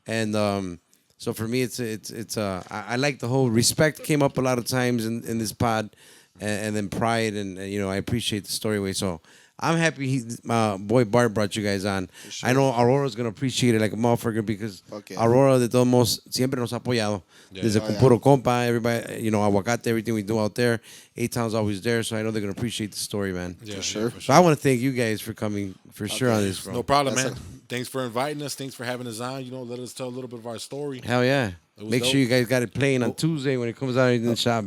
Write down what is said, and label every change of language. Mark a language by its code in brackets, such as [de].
[en] And so for me, I like the whole respect came up a lot of times in this pod, and then pride, and you know, I appreciate the story way. So I'm happy boy Bart brought you guys on. I know Aurora's gonna appreciate it like a motherfucker because Okay. [es] Aurora de todos modos siempre nos ha apoyado. Desde con [en] Puro Compa, everybody, you know, aguacate, everything we do out there. A-Town's always there, so I know they're gonna appreciate the story, man. Yeah, For sure. So I want to thank you guys for coming for sure on this, bro. No problem, That's man. Thanks for inviting us. Thanks for having us on. You know, let us tell a little bit of our story. Hell yeah. was Make dope. sure you guys got it playing on Tuesday when it comes out in the shop.